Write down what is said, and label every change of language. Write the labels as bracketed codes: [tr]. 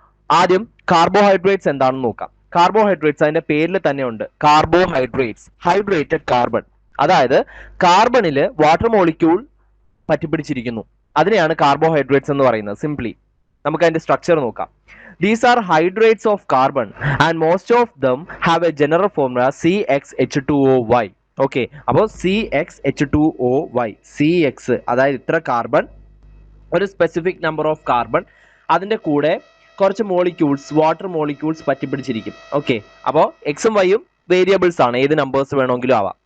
[ml] ആദ്യം കാർബോഹൈഡ്രേറ്റ്സ് എന്താണെന്ന് നോക്കാം. കാർബോഹൈഡ്രേറ്റ്സ് അതിന്റെ പേരിൽ തന്നെ ഉണ്ട്, കാർബോഹൈഡ്രേറ്റ്സ്, ഹൈഡ്രേറ്റഡ് കാർബൺ. അതായത് കാർബണില് വാട്ടർ മോളിക്യൂൾ പറ്റിപ്പിടിച്ചിരിക്കുന്നു, അതിനെയാണ് കാർബോഹൈഡ്രേറ്റ്സ് എന്ന് പറയുന്നത്. സിംപ്ലി നമുക്ക് അതിന്റെ സ്ട്രക്ചർ നോക്കാം. [en] These are hydrates of carbon and most of them have a general formula CxH2OY. [ml] Okay, അപ്പോൾ CxH2OY, CX അതായത് ഇത്ര കാർബൺ, ഒരു സ്പെസിഫിക് നമ്പർ ഓഫ് കാർബൺ, അതിന്റെ കൂടെ കുറച്ച് മോളിക്യൂൾസ്, വാട്ടർ മോളിക്യൂൾസ് പറ്റിപ്പിടിച്ചിരിക്കും. ഓക്കെ, അപ്പോൾ എക്സും വൈയും വേരിയബിൾസ് ആണ്, ഏത് നമ്പേഴ്സ് വേണമെങ്കിലും ആവാം.